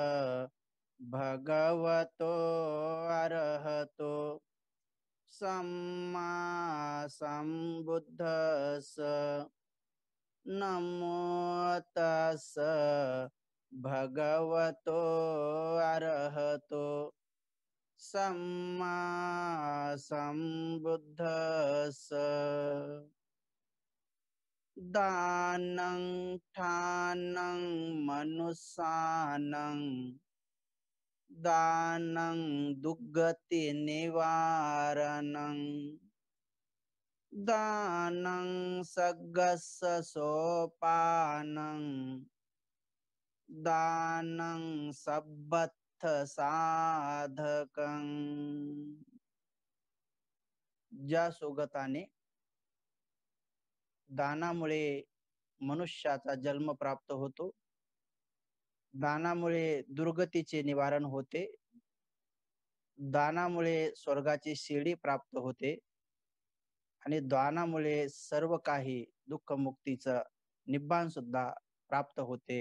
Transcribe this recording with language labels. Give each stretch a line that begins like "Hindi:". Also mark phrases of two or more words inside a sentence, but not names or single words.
Pali: भगवतो अरहतो सम्मा सम्बुद्धस्स नमो तस्स भगवतो अरहतो सम्मा सम्बुद्धस्स दानं ठानं मनुष्यानं दानं दुर्गति निवारणं दानं सग्गस्य सोपानं दानं सब्बत्थ साधकं.
Marathi: ज्या सोगताने दानामुळे मनुष्याचा जन्म प्राप्त होतो, दानामुळे दुर्गतीचे निवारण होते, दानामुळे स्वर्गाची शिडी प्राप्त होते आणि दानामुळे सर्व काही दुःख मुक्तीचं निब्बाण सुद्धा प्राप्त होते.